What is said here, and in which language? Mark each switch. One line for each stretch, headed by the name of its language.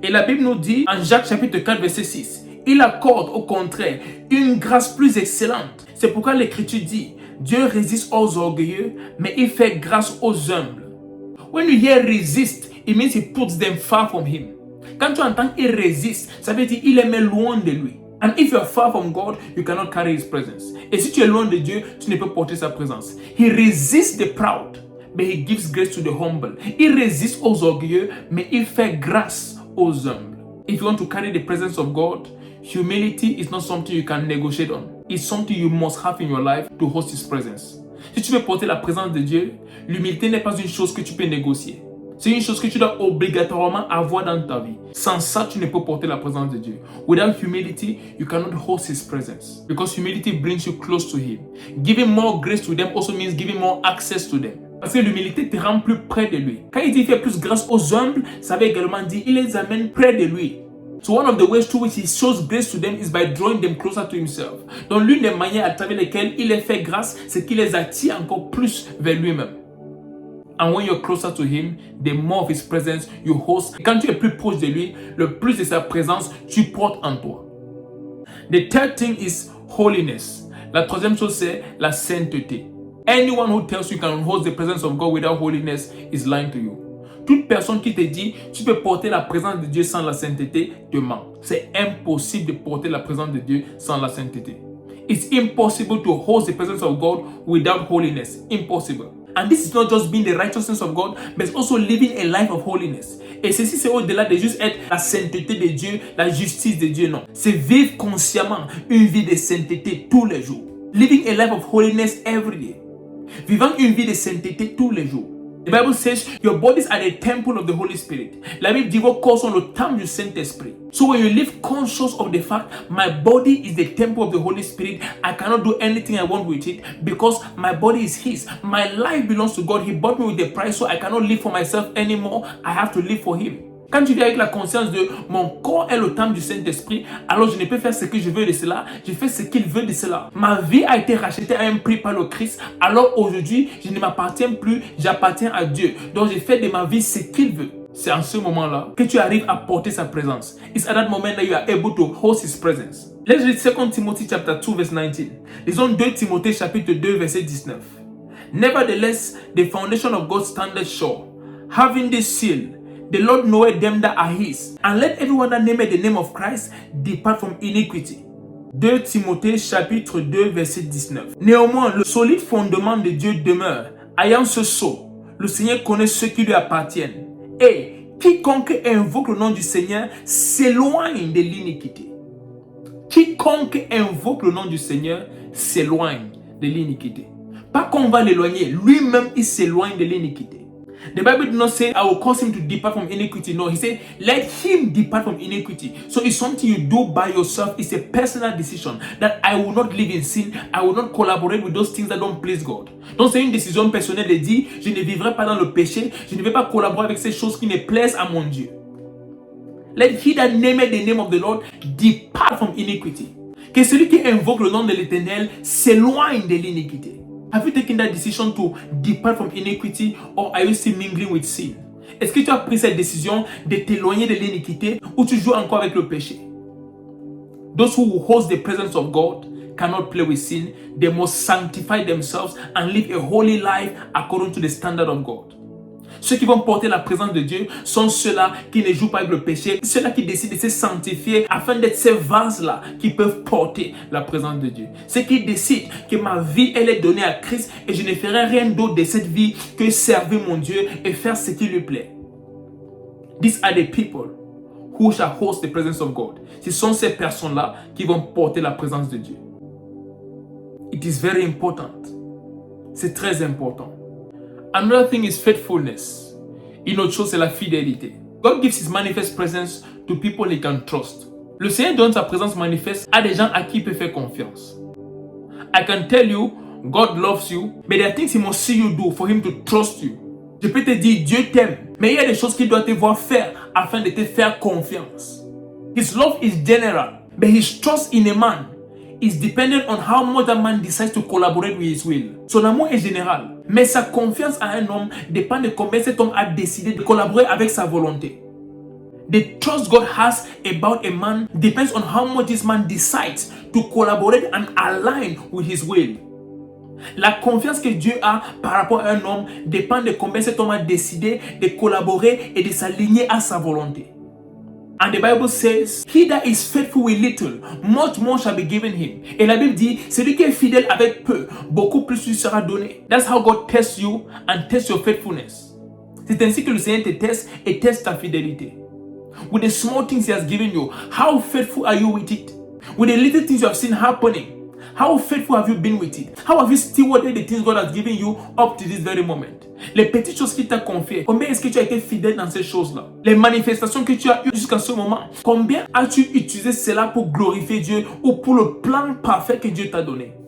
French: Et la Bible nous dit, en Jacques chapitre 4 verset 6, il accorde au contraire une grâce plus excellente. C'est pourquoi l'Écriture dit, Dieu résiste aux orgueilleux, mais il fait grâce aux humbles.
English: When you hear resist, it means he puts them far from him.
French: Quand tu entends il résiste, ça veut dire il est met loin de lui.
English: And if you are far from God, you cannot carry his presence.
French: Et si tu es loin de Dieu, tu ne peux porter sa présence.
English: He resists the proud, but he gives grace to the humble.
French: Il résiste aux orgueilleux, mais il fait grâce aux humbles.
English: If you want to carry the presence of God, humility is not something you can negotiate on. It's something you must have in your life to host his presence.
French: Si tu veux porter la présence de Dieu, l'humilité n'est pas une chose que tu peux négocier. C'est une chose que tu dois obligatoirement avoir dans ta vie. Sans ça, tu ne peux porter la présence de Dieu.
English: Without humility, you cannot host his presence. Because humility brings you close to him. Giving more grace to them also means giving more access to them.
French: Parce que l'humilité te rend plus près de lui. Quand il dit fait plus grâce aux humbles, ça veut également dire il les amène près de lui.
English: So one of the ways through which he shows grace to them is by drawing them closer to himself.
French: Donc l'une des manières à travers lesquelles il les fait grâce, c'est qu'il les attire encore plus vers lui-même.
English: And when you're closer to him, the more of his presence you host.
French: Quand tu es plus proche de lui, le plus de sa présence tu portes en toi.
English: The third thing is holiness.
French: La troisième chose c'est la sainteté.
English: Anyone who tells you can host the presence of God without holiness is lying to you.
French: Toute personne qui te dit tu peux porter la présence de Dieu sans la sainteté te ment. C'est impossible de porter la présence de Dieu sans la sainteté.
English: It's impossible to host the presence of God without holiness. Impossible. And this is not just being the righteousness of God, but also living a life of holiness.
French: Et ceci, c'est au-delà de juste être la sainteté de Dieu, la justice de Dieu, non. C'est vivre consciemment une vie de sainteté tous les jours.
English: Living a life of holiness every day.
French: Vivant une vie de sainteté tous les jours.
English: The Bible says your bodies are the temple of the Holy Spirit.
French: La Bible dit vos corps sont le temple du Saint-Esprit.
English: So when you live conscious of the fact my body is the temple of the Holy Spirit, I cannot do anything I want with it because my body is His. My life belongs to God. He bought me with the price, so I cannot live for myself anymore. I have to live for Him.
French: Quand tu vis avec la conscience de mon corps est le temple du Saint-Esprit, alors je ne peux faire ce que je veux de cela, je fais ce qu'il veut de cela. Ma vie a été rachetée à un prix par le Christ, alors aujourd'hui, je ne m'appartiens plus, j'appartiens à Dieu. Donc je fais de ma vie ce qu'il veut. C'est en ce moment-là que tu arrives à porter sa présence.
English: It's at that moment that you are able to host His presence. Let's read 2 Timothy chapter 2 verse 19.
French: Lisons 2 Timothée chapitre 2 verset 19.
English: Nevertheless, the foundation of God standeth sure, having this seal, the Lord knoweth them that are His, and let everyone that nameth the name of Christ depart from iniquity.
French: 2 Timothée chapitre 2 verset 19. Néanmoins, le solide fondement de Dieu demeure. Ayant ce sceau, le Seigneur connaît ceux qui lui appartiennent. Et quiconque invoque le nom du Seigneur s'éloigne de l'iniquité. Quiconque invoque le nom du Seigneur s'éloigne de l'iniquité. Pas qu'on va l'éloigner, lui-même il s'éloigne de l'iniquité.
English: The Bible did not say, I will cause him to depart from iniquity. No, he said, let him depart from iniquity. So it's something you do by yourself. It's a personal decision that I will not live in sin. I will not collaborate with those things that don't please God.
French: Donc c'est une décision personnelle de dire, je ne vivrai pas dans le péché. Je ne vais pas collaborer avec ces choses qui ne plaisent à mon Dieu.
English: Let he that nameth the name of the Lord depart from iniquity.
French: Que celui qui invoque le nom de l'Éternel s'éloigne de l'iniquité.
English: Have you taken that decision to depart from iniquity, or are you still mingling with sin?
French: Est-ce que tu as pris cette décision de t'éloigner de l'iniquité ou tu joues encore avec le péché?
English: Those who host the presence of God cannot play with sin. They must sanctify themselves and live a holy life according to the standard of God.
French: Ceux qui vont porter la présence de Dieu sont ceux-là qui ne jouent pas avec le péché, ceux-là qui décident de se sanctifier afin d'être ces vases-là qui peuvent porter la présence de Dieu. Ceux qui décident que ma vie, elle est donnée à Christ et je ne ferai rien d'autre de cette vie que servir mon Dieu et faire ce qui lui plaît.
English: These are the people who shall host the presence of God.
French: Ce sont ces personnes-là qui vont porter la présence de Dieu.
English: It is very important.
French: C'est très important.
English: Another thing is faithfulness.
French: Une autre chose, c'est la fidélité.
English: God gives His manifest presence to people He can trust.
French: Le Seigneur donne sa présence manifeste à des gens à qui il peut faire confiance.
English: I can tell you, God loves you, but there are things He must see you do for Him to trust you.
French: Je peux te dire, Dieu t'aime, mais il y a des choses qu'il doit te voir faire afin de te faire confiance.
English: His love is general, but His trust in a man is dependent on how much that man decides to collaborate with his will.
French: Son amour est général, mais sa confiance à un homme dépend de combien cet homme a décidé de collaborer avec sa volonté.
English: The trust God has about a man depends on how much this man decides to collaborate and align with his will.
French: La confiance que Dieu a par rapport à un homme dépend de combien cet homme a décidé de collaborer et de s'aligner à sa volonté.
English: And the Bible says, he that is faithful with little, much more shall be given him.
French: Et la Bible dit, celui qui est fidèle avec peu, beaucoup plus lui sera donné.
English: That's how God tests you and tests your faithfulness.
French: C'est ainsi que le Seigneur te teste et teste ta fidélité.
English: With the small things He has given you, how faithful are you with it? With the little things you have seen happening, how faithful have you been with it? How have you stewarded the things God has given you up to this very moment?
French: Les petites choses qu'il t'a confiées, combien est-ce que tu as été fidèle dans ces choses-là? Les manifestations que tu as eues jusqu'à ce moment, combien as-tu utilisé cela pour glorifier Dieu ou pour le plan parfait que Dieu t'a donné?